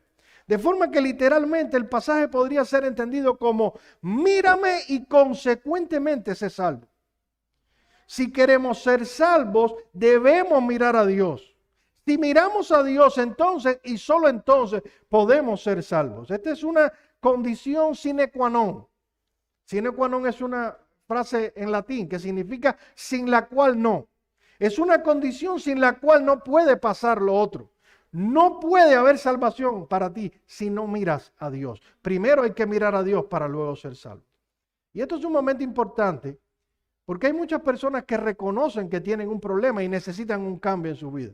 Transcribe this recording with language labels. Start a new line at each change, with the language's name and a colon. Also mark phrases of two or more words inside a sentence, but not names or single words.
Spanish: De forma que literalmente el pasaje podría ser entendido como mírame y consecuentemente sé salvo. Si queremos ser salvos, debemos mirar a Dios. Si miramos a Dios, entonces y solo entonces podemos ser salvos. Esta es una condición
Latin: sine qua non. Sine qua non
Spanish: es una frase en latín que significa sin la cual no. Es una condición sin la cual no puede pasar lo otro. No puede haber salvación para ti si no miras a Dios. Primero hay que mirar a Dios para luego ser salvo. Y esto es un momento importante porque hay muchas personas que reconocen que tienen un problema y necesitan un cambio en su vida.